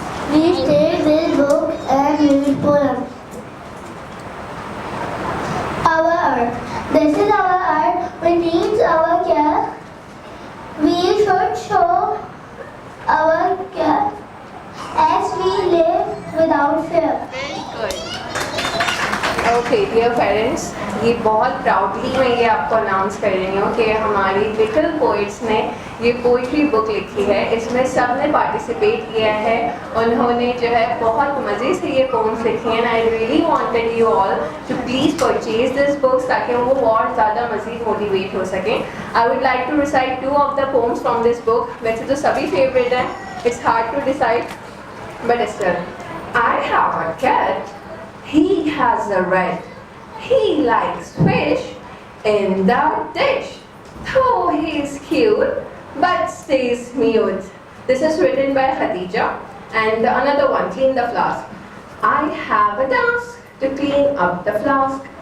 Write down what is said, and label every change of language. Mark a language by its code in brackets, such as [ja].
[en] We take this book and read poems. Our earth. This is our earth, which needs our care. We should show our care as we live fear. [ur] Okay dear parents, یہ بہت proudly میں یہ آپ کو announce کر رہی ہوں کہ ہماری لٹل پوئٹس نے یہ پوئٹری بک لکھی ہے. اس میں سب نے پارٹیسپیٹ کیا ہے. انہوں نے جو ہے بہت مزے سے یہ پومس لکھی ہیں. [en] I really wanted you all to please purchase this books [ur] تاکہ وہ اور زیادہ مزید موٹیویٹ ہو سکیں. [en] I would like to recite 2 of the poems from this book. [ur] ویسے تو سبھی فیوریٹ ہیں، [en] It's hard to decide but still. I have a cat. He has a rat. He likes fish in the dish. Though he is cute, but stays mute. This is written by Khadija. And another one, clean the flask. I have a task to clean up the flask.